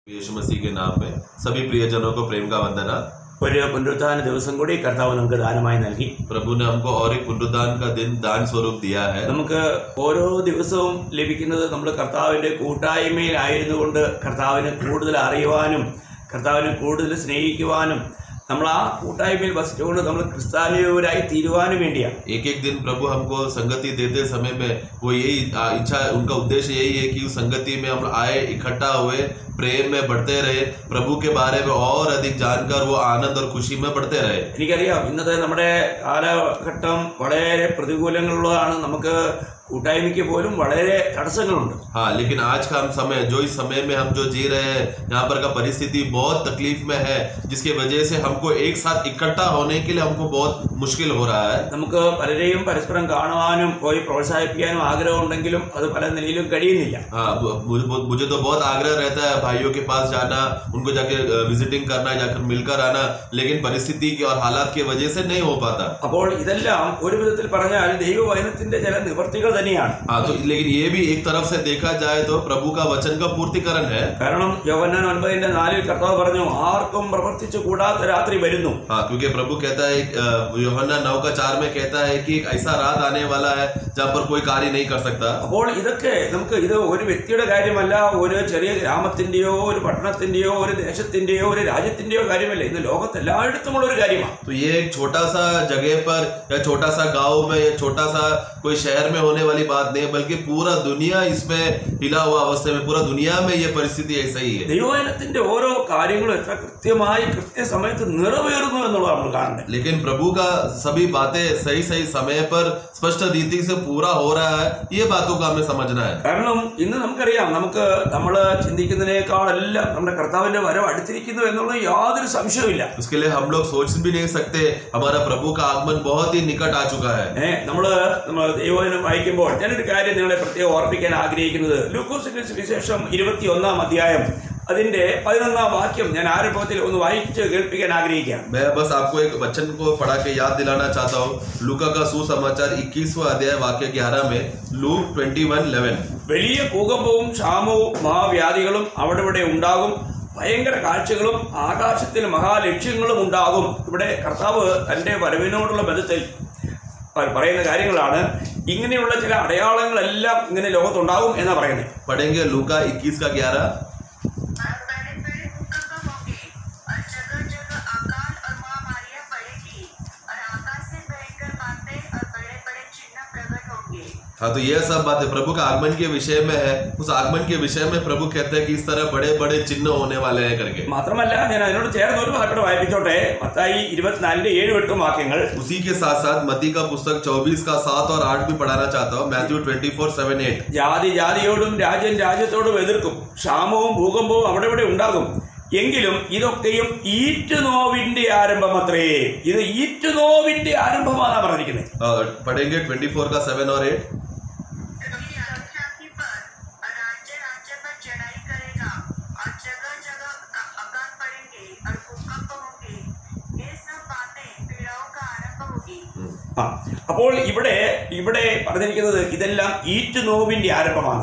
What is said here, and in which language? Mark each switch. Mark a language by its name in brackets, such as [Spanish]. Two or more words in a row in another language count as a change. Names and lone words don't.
[Hindi] यीशु मसीह के नाम में सभी प्रियजनों को प्रेम का वंदना। [Malayalam] ഒരു പുനരുത്ഥാന ദിവസം കൂടി കർത്താവ് നമുക്ക് ദാനമായി നൽകി. [Hindi] प्रभु ने हमको और एक पुनरुत्थान का दिन दान स्वरूप दिया है. [Malayalam] നമുക്ക് ഓരോ ദിവസവും ലഭിക്കുന്നത് നമ്മൾ കർത്താവിന്റെ കൂട്ടായ്മയിലായിരുന്നു കൊണ്ട് കർത്താവിനെ കൂടുതൽ അറിയുവാനും കർത്താവിനെ കൂടുതൽ സ്നേഹിക്കുവാനും നമ്മൾ ആ കൂട്ടായ്മയിൽ വസിച്ചുകൊണ്ട് നമ്മൾ ക്രിസ്ത്യാനിയരായി തീരുവാനും വേണ്ടിയാണ്. [Hindi] एक एक दिन प्रभु हमको संगति देते समय में वो यही इच्छा, उनका उद्देश्य यही है कि उस संगति में हम आए, इकट्ठा हुए, प्रेम में बढ़ते रहे, प्रभु के बारे में और अधिक जानकर वो आनंद और खुशी में बढ़ते रहे. [Malayalam] എനിക്കറിയാം ഇന്നത്തെ നമ്മുടെ കാലഘട്ടം വളരെ പ്രതികൂലങ്ങളുള്ളതാണ്. നമുക്ക് കൂട്ടായ്മയ്ക്ക് പോലും വളരെ തടസ്സങ്ങളുണ്ട്. [Hindi] हाँ, लेकिन आज का हम समय जो इस समय में हम जो जी रहे हैं, यहाँ पर का परिस्थिति बहुत तकलीफ में है, जिसके वजह से हमको एक साथ इकट्ठा होने के लिए हमको बहुत मुश्किल हो रहा है. [Malayalam] നമുക്ക് പലരെയും പരസ്പരം കാണുവാനും പോയി പ്രോത്സാഹിപ്പിക്കാനും ആഗ്രഹമുണ്ടെങ്കിലും അത് പല നിലയിലും കഴിയുന്നില്ല. [Hindi] हाँ, मुझे तो बहुत आग्रह रहता है भाइयों के पास जाना, उनको जाके विजिटिंग करना, जाकर मिलकर आना, लेकिन परिस्थिति की और हालात की वजह से नहीं हो पाता. [Malayalam] അപ്പോൾ ഇതെല്ലാം ഒരു വിധത്തിൽ പറഞ്ഞാൽ ദൈവവചനത്തിന്റെ ചില നിവർത്തികൾ തന്നെയാണ്. [Hindi] हाँ, तो लेकिन ये भी एक तरफ से देखा जाए तो प्रभु का वचन का पूर्तिकरण है. [Malayalam] കാരണം യോഹന്നാൻ 9:4 കർത്താവ് പറഞ്ഞു ആർക്കും പ്രവർത്തിച്ചു കൂടാത്ത രാത്രി വരുന്നു. [Hindi] हाँ, क्योंकि प्रभु कहता है, യോഹന്നാൻ 9:4 में कहता है कि एक ऐसा रात आने वाला है जहाँ पर कोई कार्य नहीं कर सकता. [Malayalam] അപ്പോൾ ഇതൊക്കെ നമുക്ക് ഇത് ഒരു വ്യക്തിയുടെ കാര്യമല്ല, ഒരു ചെറിയ ഗ്രാമത്തിന്റെയോ ഒരു പട്ടണത്തിന്റെയോ ഒരു ദേശത്തിന്റെയോ ഒരു രാജ്യത്തിന്റെയോ കാര്യമല്ല, ഇന്ന് ലോകത്ത് എല്ലായിടത്തുമുള്ള ഒരു കാര്യമാണ്. [Hindi] तो ये एक छोटा सा जगह पर या छोटा सा गांव में या छोटा सा कोई शहर में होने वाली बात नहीं, बल्कि पूरा दुनिया इसमें हिला हुआ अवस्था में, पूरा दुनिया में ये परिस्थिति ऐसा ही है. [Malayalam] ദൈവവചനത്തിന്റെ ഓരോ കാര്യങ്ങളും എത്ര കൃത്യമായി കൃത്യസമയത്ത് നിറവേറുന്നു എന്നുള്ളത് നമ്മൾ കാണേണ്ടത്. [Hindi] लेकिन प्रभु का सभी बातें सही सही समय पर स्पष्ट रीति से पूरा हो रहा है, ये बातों का हमें समझना है. [Malayalam] കാരണം ഇന്ന് നമുക്കറിയാം, നമ്മൾ ചിന്തിക്കുന്നതിനേക്കാളെല്ലാം നമ്മുടെ കർത്താവിന്റെ വരവ് അടുത്തിരിക്കുന്നു എന്നുള്ള യാതൊരു സംശയവുമില്ല. [Hindi] उसके लिए हम लोग सोच भी नहीं सकते, हमारा प्रभु का आगमन बहुत ही निकट आ चुका है. [Malayalam] നമ്മൾ ദൈവവചനം വായിക്കുമ്പോൾ ഞാനൊരു കാര്യം നിങ്ങളെ പ്രത്യേകം ഓർപ്പിക്കാൻ ആഗ്രഹിക്കുന്നത്, ലൂക്കോസിന്റെ സുവിശേഷം 21 അധ്യായം അതിന്റെ 11 വാക്യം ഞാൻ ആരംഭത്തിൽ ഒന്ന് വായിച്ച് കേൾപ്പിക്കാൻ ആഗ്രഹിക്കാം. [Hindi] मैं बस आपको एक वचन को पढ़ा के याद दिलाना चाहता हूँ. लूका का सुसमाचार 21वां अध्याय वाक्य 11 में, लूक 21:11. വലിയ ഭൂകമ്പവും ക്ഷാമവും മഹാവ്യാധികളും അവിടെ ഉണ്ടാകും, ഭയങ്കര കാഴ്ചകളും ആകാശത്തിൽ മഹാലക്ഷ്യങ്ങളും ഉണ്ടാകും. ഇവിടെ കർത്താവ് തന്റെ വരവിനോടുള്ള ബന്ധത്തിൽ പറയുന്ന കാര്യങ്ങളാണ്. ഇങ്ങനെയുള്ള ചില അടയാളങ്ങളെല്ലാം ഇങ്ങനെ ലോകത്തുണ്ടാകും എന്നാ പറയുന്നത്. पढ़ेंगे लूका 21:11. हाँ, तो ये सब बातें प्रभु का आगमन के विषय में है. उस आगमन के विषय में प्रभु कहते हैं कि इस तरह बड़े बड़े चिन्ह होने वाले हैं करके. [Malayalam] മാത്രമല്ല ഞാൻ അതിനോട് ചേർന്ന് ഒരു വാക്യം വായിപ്പിച്ചോട്ടെ. മത്തായി 24:7-8 വാക്യങ്ങൾ. [Hindi] उसी के साथ साथ मत्ती का पुस्तक 24 का 7 और 8 भी पढ़ाना चाहता हूँ. मैथ्यू 24:7-8. [Malayalam] ജാതി ജാതിയോടും രാജ്യം രാജ്യത്തോടും എതിർക്കും, ക്ഷാമവും ഭൂകമ്പവും അവിടെ ഉണ്ടാകും, എങ്കിലും ഇതൊക്കെയും ഈറ്റുനോവിന്റെ ആരംഭം അത്രേ. ഇത് ഈറ്റുനോവിന്റെ ആരംഭമാണ് പറഞ്ഞിരിക്കുന്നത്. [Hindi] पढ़ेंगे 24 का 7 और 8. [Malayalam] അപ്പോൾ ഇവിടെ പറഞ്ഞിരിക്കുന്നത് ഇതെല്ലാം ഈറ്റുനോവിന്റെ ആരംഭമാണ്.